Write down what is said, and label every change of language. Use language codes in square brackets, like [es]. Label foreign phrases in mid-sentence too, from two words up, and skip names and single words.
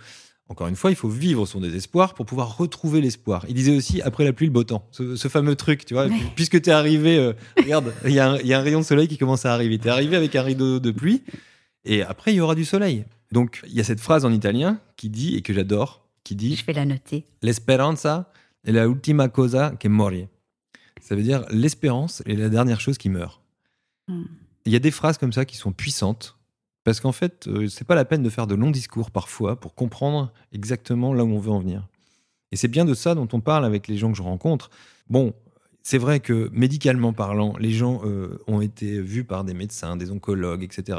[fr] Encore une fois, il faut vivre son désespoir pour pouvoir retrouver l'espoir. Il disait aussi après la pluie, le beau temps. Ce fameux truc, tu vois. Ouais. Puisque tu es arrivé, regarde, il y a un rayon de soleil qui commence à arriver. Tu es arrivé avec un rideau de pluie et après, il y aura du soleil. Donc, il y a cette phrase en italien qui dit, et que j'adore, qui dit... Je vais la noter. [it] L'esperanza è la ultima cosa che muore. [fr] Ça veut dire l'espérance est la dernière chose qui meurt. Il y a des phrases comme ça qui sont puissantes parce qu'en fait, c'est pas la peine de faire de longs discours parfois pour comprendre exactement là où on veut en venir. Et c'est bien de ça dont on parle avec les gens que je rencontre. Bon, c'est vrai que médicalement parlant, les gens ont été vus par des médecins, des oncologues, etc.